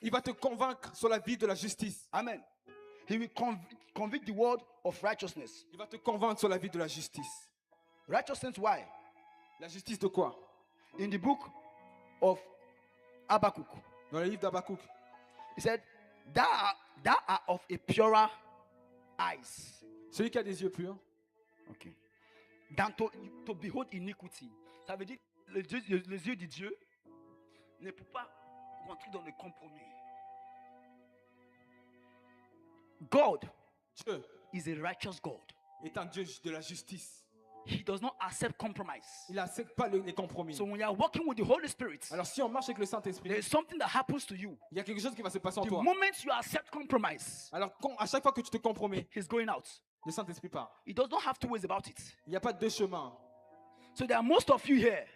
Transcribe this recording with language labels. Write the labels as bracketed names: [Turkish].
[French] Il va te convaincre sur la vie de la justice. Amen. [English] He will convict the world of righteousness. [French] Il va te convaincre sur la vie de la justice. [English] Righteousness, why? [French] La justice de quoi? [English] In the book of Habakkuk, [French] Dans le livre d'Habakkuk, [English] he said, thou art of a purer eyes. [French] celui qui a des yeux purs, [English] Okay. Than to behold iniquity. [French] Ça veut dire les yeux de Dieu ne peuvent pas rentrer dans le compromis. [English] God [French] Dieu [English] is a righteous God. [French] est un Dieu de la justice. [English] He does not accept compromise. [French] Il n'accepte pas les compromis. [English] So when you are working with the Holy Spirit, [French] Alors si on marche avec le Saint-Esprit, [English] there is something that happens to you. [French] il y a quelque chose qui va se passer en [English] The [French] toi. [English] moment you accept compromise, [French] Alors à chaque fois que tu te compromets, [English] he's going out. [French] le Saint-Esprit part. [English] He does not have two ways about it. [French] Il n'y a pas deux chemins. [English] So there are most of you here.